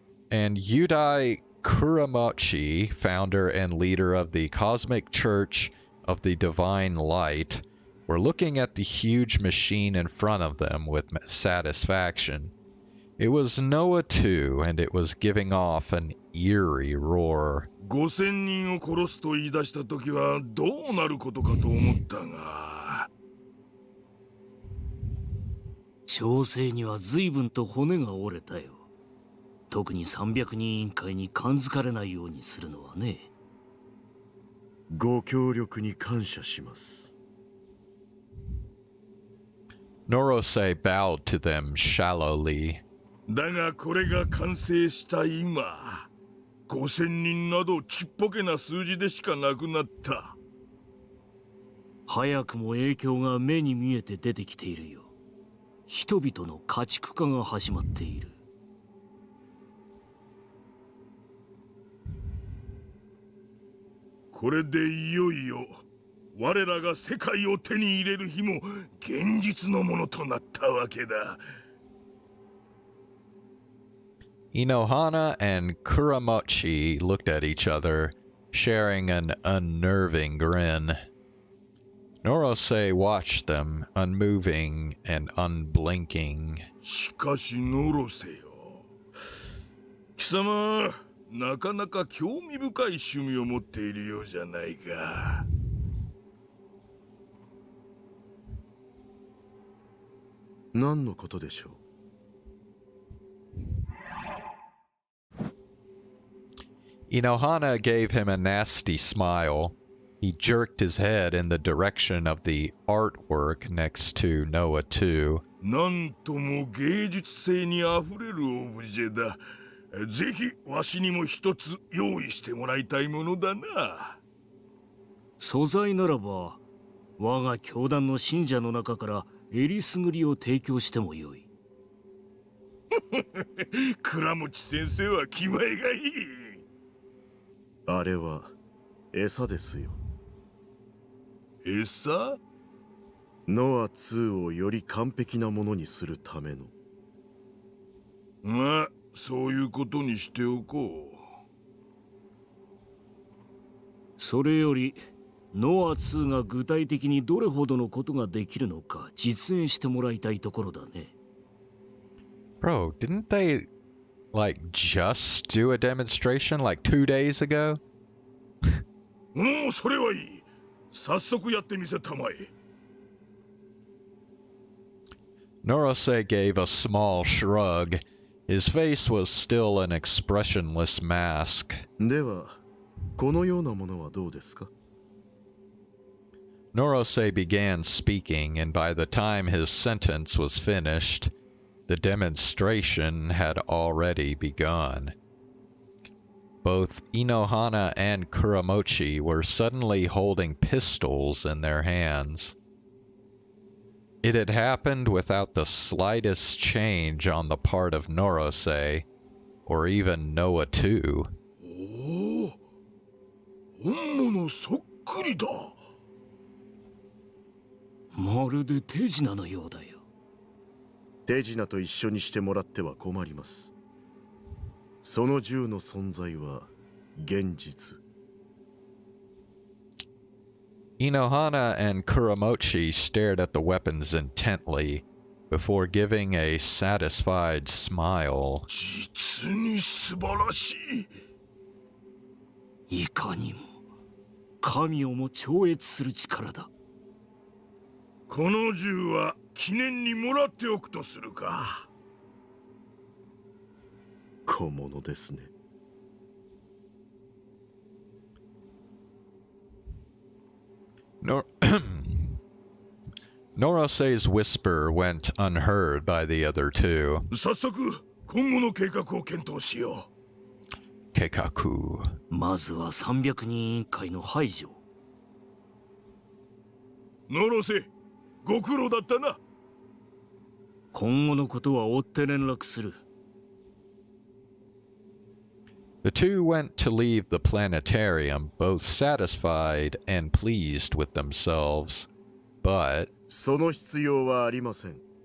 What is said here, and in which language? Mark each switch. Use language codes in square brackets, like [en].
[en] And Yudai Kuramochi, founder and leader of the Cosmic Church of the Divine Light, were looking at the huge machine in front of them with satisfaction. It was NOAH 2, and it was giving off an eerie roar. [ja] 5000人を殺すと言い出した時はどうなることかと思ったが。調整には随分と骨が折れたよ。特に300人委員会に感づかれないようにするのはね。ご協力に感謝します。 [en] Norose bowed to them shallowly. [ja] だがこれが完成した今、5000人などちっぽけな数字でしかなくなった。早くも影響が目に見えて出てきているよ。人々の家畜化が始まっている。これでいよいよ我らが世界を手に入れる日も現実のものとなったわけだ。 [en] Inohana and Kuramochi looked at each other, sharing an unnerving grin. Norose watched them, unmoving and unblinking. [ja] しかしノロセよ。貴様、なかなか興味深い趣味を持っているようじゃないか。何のことでしょう。 [en] Inohana gave him a nasty smile. He jerked his head in the direction of the artwork next to NOAH 2. [ja] なんとも芸術性にあふれるオブジェだ。ぜひわしにも一つ用意してもらいたいものだな。素材ならば我が教団の信者の中からえりすぐりを提供してもよい。倉持先生は気前がいい。あれは餌ですよ。餌？ノア2をより完璧なものにするための。まあそういうことにしておこう。それよりノア2が具体的にどれほどのことができるのか実演してもらいたいところだね。 [en] Bro, didn't they like just do a demonstration like 2 days ago? [ja] もうそれはいい。早速やってみせたまえ。 [en] Norose gave a small shrug. His face was still an expressionless mask. [ja] では、このようなものはどうですか？ [en] Norose began speaking, and by the time his sentence was finished, the demonstration had already begun. Both Inohana and Kuramochi were suddenly holding pistols in their hands. It had happened without the slightest change on the part of Norose, or even NOAH 2. [ja] おお、本物そっくりだ。まるで手品のようだよ。手品と一緒にしてもらっては困ります。その銃の存在は現実。 [en] Inohana and Kuramochi stared at the weapons intently before giving a satisfied smile. [ja] 実に素晴らしい。いかにも神をも超越する力だ。この銃は記念にもらっておくとするか。小物ですね。 [en] Norose's whisper went unheard by the other two. [ja] 早速今後の計画を検討しよう。計画。まずは300人委員会の排除。ノロセ、ご苦労だったな。今後のことは追って連絡する。 [en] The two went to leave the planetarium, both satisfied and pleased with themselves. But [ja] その必要はありません。